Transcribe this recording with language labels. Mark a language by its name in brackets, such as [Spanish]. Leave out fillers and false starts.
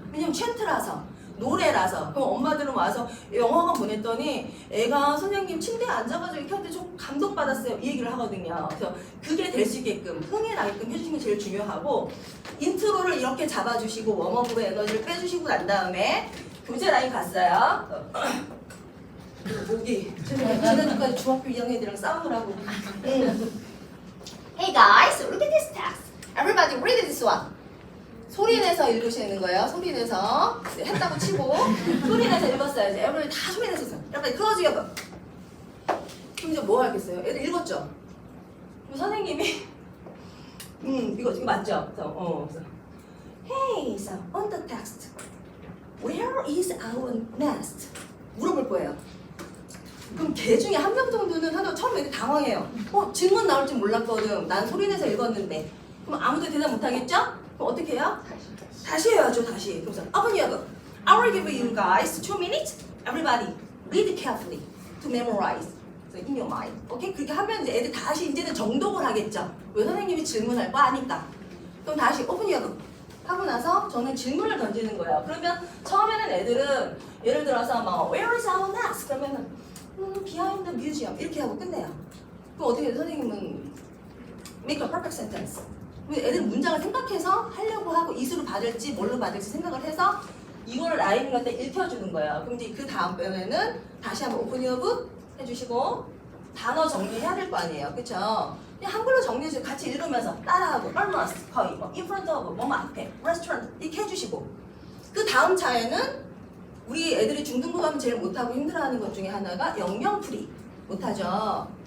[Korean] 왜냐면 챈트라서 노래라서. 그럼 엄마들은 와서 영화관 보냈더니 애가 선생님 침대에 앉아가지고 이렇게 하는데 좀 감동받았어요 이 얘기를 하거든요. 그래서 그게 될 수 있게끔 흥에 나게끔 해주시는 게 제일 중요하고 인트로를 이렇게 잡아주시고 웜업으로 에너지를 빼주시고 난 다음에 교재 라인 갔어요. 목이 지난주까지 중학교 2학년 애들이랑 싸우느라고. [English] Hey guys, look at this text. Everybody read this one. [Korean] 소리 내서 읽으시는 거예요. 소리 내서 했다고 치고 소리 내서 읽었어요. 이제 everybody 다 소리 내서 했어요. [English] everybody close your book. [Korean] 그럼 이제 뭐 하겠어요? 애들 읽었죠? 그럼 선생님이 이거 맞죠? [English] 그래서 Hey, so on the text, where is our nest? [Korean] 물어볼 거예요. 그럼 걔 중에 한 명 정도는 하도 처음에 애들 당황해요. 질문 나올 줄 몰랐거든. 난 소리 내서 읽었는데. 그럼 아무도 대답 못 하겠죠? 그럼 어떻게 해요? 다시 해야죠, 다시. [English] 그래서 open your book. I will give you guys 2 minutes. Everybody read carefully to memorize in your mind. [Korean] 오케이? 그렇게 하면 이제 애들 다시 이제는 정독을 하겠죠. 왜 선생님이 질문할 거 아니까. 그럼 다시 [English] open your book. [Korean] 하고 나서 저는 질문을 던지는 거예요. 그러면 처음에는 애들은 예를 들어서 막 [English] Where is our nest? [Korean] 그러면은 [English] behind the museum [Korean] 이렇게 하고 끝내요. 그럼 어떻게 해요? 선생님은 [English] make a perfect sentence. [Korean] 애들은 문장을 생각해서 하려고 하고 이수로 받을지 뭘로 받을지 생각을 해서 이거를 라인을 갖다 읽혀주는 거예요. 그럼 이제 그 다음번에는 다시 한번 오픈 유어 북 해주시고 단어 정리해야 될 거 아니에요. 그쵸? 그냥 한글로 정리해주세요. 같이 읽으면서 따라하고 almost 거의 뭐 in front of 뭐 앞에 restaurant 이렇게 해주시고 그 다음 차에는 우리 애들이 중등부 가면 제일 못하고 힘들어하는 것 중에 하나가 영영풀이 못하죠.